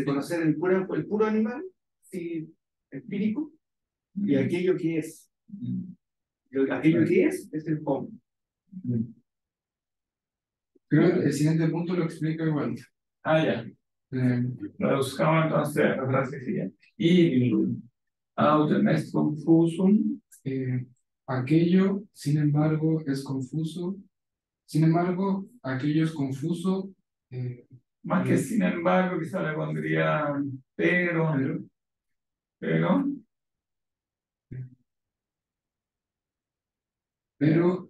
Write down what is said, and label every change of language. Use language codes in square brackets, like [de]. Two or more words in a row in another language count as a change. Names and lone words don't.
[es] de conocer el puro animal, sí, empírico, y aquello que es. Aquello que es el hombre. Creo que el siguiente punto lo explica igual. Ah, ya. Eh, Lo buscamos entonces la frase siguiente. [la] Il autem est confusum. [es] Aquello, sin embargo, es confuso. Sin embargo, aquello es confuso. Más que sin embargo, quizá le pondría pero, pero, pero